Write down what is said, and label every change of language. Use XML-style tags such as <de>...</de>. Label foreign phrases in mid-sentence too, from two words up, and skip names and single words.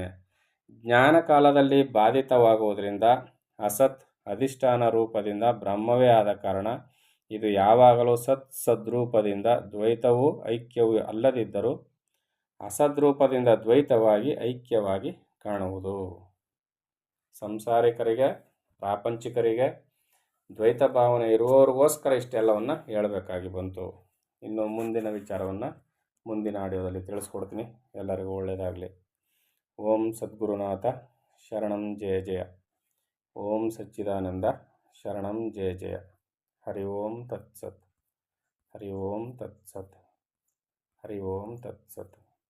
<kn>ಜ್ಞಾನ ಕಾಲದಲ್ಲಿ ಬಾಧಿತವಾಗುವುದರಿಂದ ಅಸತ್ ಅಧಿಷ್ಠಾನ ರೂಪದಿಂದ ಬ್ರಹ್ಮವೇ ಆದ ಕಾರಣ ಇದು ಯಾವಾಗಲೂ ಸದ್ರೂಪದಿಂದ ದ್ವೈತವೂ ಐಕ್ಯವೂ ಅಲ್ಲದಿದ್ದರೂ ಅಸದ್ರೂಪದಿಂದ ದ್ವೈತವಾಗಿ ಐಕ್ಯವಾಗಿ ಕಾಣುವುದು. ಸಂಸಾರಿಕರಿಗೆ, ಪ್ರಾಪಂಚಿಕರಿಗೆ ದ್ವೈತ ಭಾವನೆ ಇರುವವರಿಗೋಸ್ಕರ ಇಷ್ಟೆಲ್ಲವನ್ನು ಹೇಳಬೇಕಾಗಿ ಬಂತು. ಇನ್ನು ಮುಂದಿನ ವಿಚಾರವನ್ನು ಮುಂದಿನ ಆಡಿಯೋದಲ್ಲಿ ತಿಳಿಸ್ಕೊಡ್ತೀನಿ. ಎಲ್ಲರಿಗೂ ಒಳ್ಳೆಯದಾಗಲಿ.</kn> <sa>ಓಂ ಸದ್ಗುರುನಾಥ ಶರಣಂ ಜಯ ಜಯ. ಓಂ ಸಚ್ಚಿದಾನಂದ ಶರಣಂ ಜಯ ಜಯ. ಹರಿ ಓಂ ತತ್ಸತ್. ಹರಿ ಓಂ ತತ್ಸತ್. ಹರಿ ಓಂ ತತ್ಸತ್.</sa>